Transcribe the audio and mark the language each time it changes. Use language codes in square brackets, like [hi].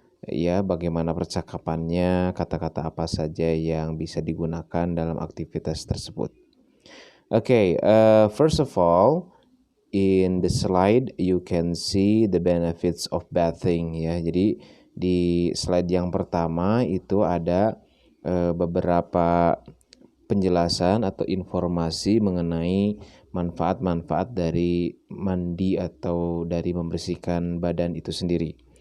[id] Ya, bagaimana percakapannya, kata-kata apa saja yang bisa digunakan dalam aktivitas tersebut. [en] Okay, first of all, in the slide you can see the benefits of bathing ya. [id] Jadi di slide yang pertama itu ada beberapa penjelasan atau informasi mengenai manfaat-manfaat dari mandi atau dari membersihkan badan itu sendiri.